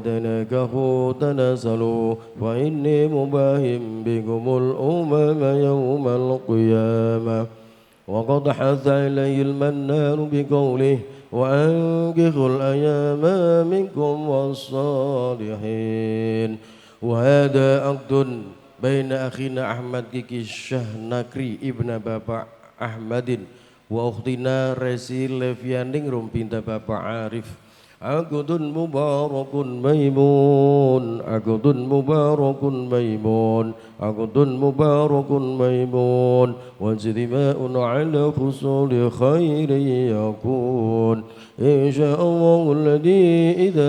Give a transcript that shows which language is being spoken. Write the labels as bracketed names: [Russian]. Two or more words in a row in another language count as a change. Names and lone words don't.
[Arabic] تناكحوا تناسلوا فإني مباهم بكم الأمم يوم القيامة وقد حث عليه المنان بقوله وأنكحوا الأيام منكم والصالحين وهذا عقد بين أخينا أحمد Kiki Syahnakri ibna Bapak Ahmadin وأختنا Resi Levianding Rumpinta Bapak Arif عقد مبارك ميمون عقد مبارك ميمون عقد مبارك ميمون واجتماع على حصول خير يكون إن شاء الله الذي إذا